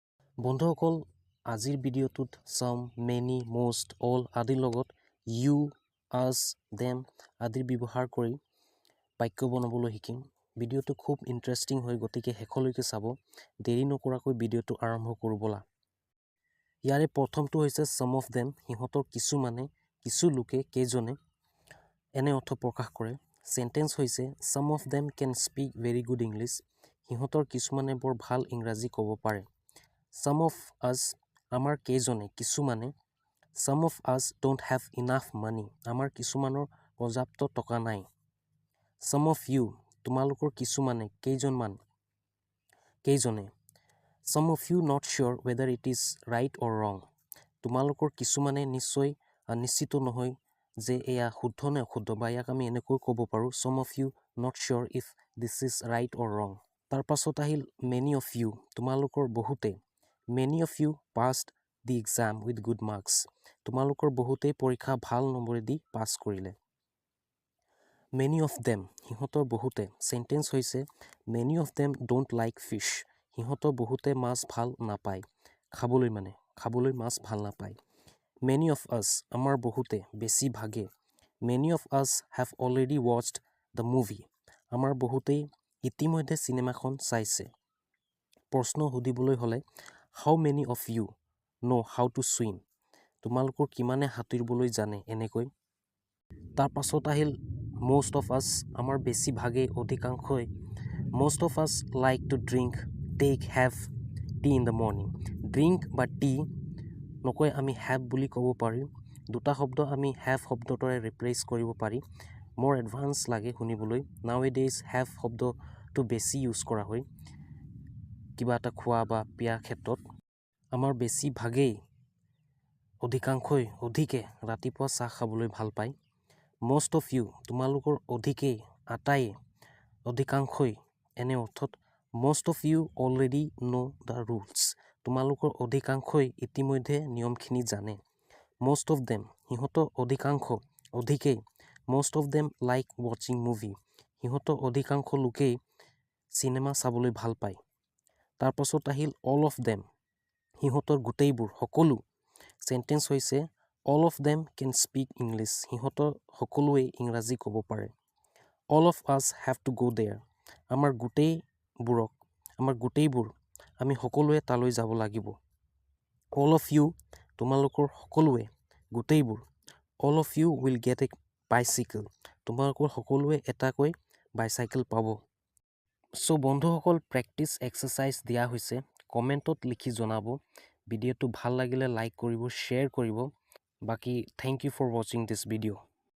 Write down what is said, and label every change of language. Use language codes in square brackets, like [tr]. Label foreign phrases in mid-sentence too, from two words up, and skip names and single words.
[as] বন্ধুসকল আজিৰ ভিডিঅ'টোত [en] some many most all [as] আদিৰ লগত [en] you us them [as] আদিৰ ব্যৱহাৰ কৰি বাক্য বনাবলৈ শিকিম ভিডিঅ'টো খুব ইন্টাৰেষ্টিং হয় গতিকে শেষলৈকে চাব দেৰি নকৰাকৈ ভিডিঅ'টো আৰম্ভ কৰো বলা ইয়াৰে প্ৰথমটো হৈছে [en] some of them [as] হিহঁতৰ কিছু লোকে কেজনে এনে অৰ্থ প্ৰকাশ কৰে সেন্টেন্স হৈছে [en] some of them can speak very good english [as] হিহঁতৰ কিছুমানে বৰ ভাল ইংৰাজী ক'ব পাৰে [en] some of us [as] আমাৰ কেজনে কিছুমানে [en] some of us don't have enough money [as] আমাৰ কিছুমানৰ পৰ্যাপ্ত টকা নাই [en] some of you [as] তোমালোকৰ কিছুমানে কেইজনে [en] some of you not sure whether it is right or wrong [as] তোমালোকৰ কিছুমানে নিশ্চিত নহয় যে এয়া শুদ্ধ নে অশুদ্ধ বা ইয়াক আমি এনেকৈ ক'ব পাৰো [en] some of you not sure if this is right or wrong [as] তাৰ পাছত আহিল [en] many of you [as] তোমালোকৰ বহুতে [en] many of you passed the exam with good marks [as] তোমালোকৰ বহুতে পৰীক্ষা ভাল নম্বৰেদি পাছ কৰিলে [en] many of them [as] হিহঁতৰ বহুতে সেন্টেন্স হৈছে [en] many of them don't like fish [as] হিহঁতৰ বহুতে মাছ ভাল নাপায় খাবলৈ মাছ ভাল নাপায় [en] many of us [as] আমাৰ বহুতে বেছি ভাগে [en] many of us have already watched the movie [as] আমাৰ বহুতে ইতিমধ্যে সিনেমাখন চাইছে প্ৰশ্ন সুধিবলৈ হলে [en] how many of you know how to swim [as] তোমালোকৰ কিমানে সাঁতুৰিবলৈ জানে এনেকৈ তাৰ পাছত আহিল [en] most of us [as] আমাৰ বেছি ভাগে অধিকাংশই [en] most of us like to have tea in the morning [as] drink বা tea নকৈ আমি have বুলি ক'ব পাৰি দুটা শব্দ আমি have শব্দটোৰে ৰিপ্লেচ কৰিব পাৰি [en] more advanced [as] লাগে শুনিবলৈ nowadays have শব্দটো বেছি ইউজ কৰা হয় কিবা এটা খোৱা বা পিয়া ক্ষেত্ৰত আমাৰ বেছি ভাগেই অধিকে ৰাতিপুৱা চাহ খাবলৈ ভাল পায় [en] most of you [as] তোমালোকৰ অধিকাংশই এনে অৰ্থত [en] most of you already know the rules [as] তোমালোকৰ অধিকাংশই ইতিমধ্যে নিয়মখিনি জানে [en] most of them [as] হিহঁতৰ অধিকেই [en] most of them like watching movie [as] হিহঁতৰ অধিকাংশ লোকেই সিনেমা চাবলৈ ভাল পায় তাৰ পাছত আহিল [en] all of them [as] হিহঁতৰ গোটেইবোৰ সকলো সেন্টেন্স হৈছে [en] all of them can speak english [as] হিহঁতৰ সকলোৱে ইংৰাজী ক'ব পাৰে [en] all of us have to go there [as] আমাৰ গোটেইবোৰ আমি সকলোৱে তালৈ যাব লাগিব [en] all of you [as] তোমালোকৰ সকলোৱে গোটেইবোৰ [en] all of you will get a bicycle [as] তোমালোকৰ সকলোৱে এটাকৈ বাইসাইকেল পাব সো বন্ধুসকল [en] practice exercise [as] দিয়া হৈছে কমেন্টত লিখি জনাব ভিডিঅ'টো ভাল লাগিলে লাইক কৰিব শেয়াৰ কৰিব বাকি [en] thank you for watching this [as] ভিডিঅ'